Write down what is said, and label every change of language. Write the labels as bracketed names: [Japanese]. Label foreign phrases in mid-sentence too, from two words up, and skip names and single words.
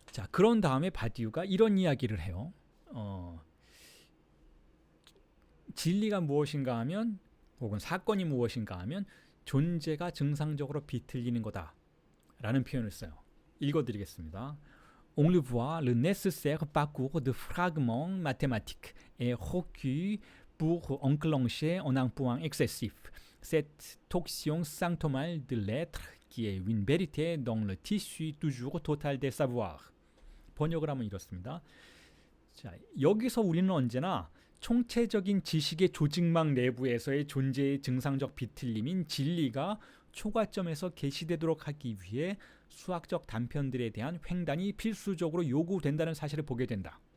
[Korean] 그런 다음에 바디우가 이런 이야기를 해요. 진리가 무엇인가 하면, 혹은 사건이 무엇인가 하면 존재가 증상적으로 비틀리는 거다 라는 표현을 써요. 읽어드리겠습니다. [French] On le voit, le nécessaire parcours de fragments mathématiques est requis pour enclencher en un point excessif cette torsion symptomale de l'être qui est une vérité dans le tissu toujours total des savoirs. [Korean] 번역을 하면 이렇습니다. 자, 여기서 우리는 언제나 총체적인 지식의 조직망 내부에서의 존재의 증상적 비틀림인 진리가 초과점에서 계시되도록 하기 위해 수학적 단편들에 대한 횡단이 필수적으로 요구된다는 사실을 보게 된다.